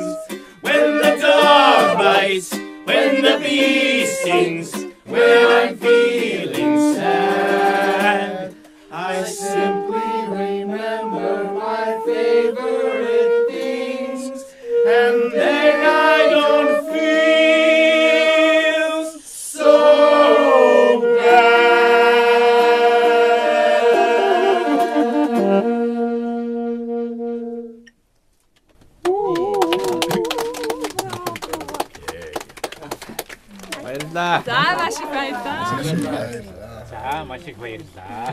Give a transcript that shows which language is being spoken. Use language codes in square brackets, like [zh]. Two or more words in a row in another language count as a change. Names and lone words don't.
[en] When the dog bites, when the bee stings, when I'm feeling sad, I simply remember my favorite things, and then I don't feel so [mn] Баярлалаа. За, маш их баярлалаа. За, маш их баярлалаа.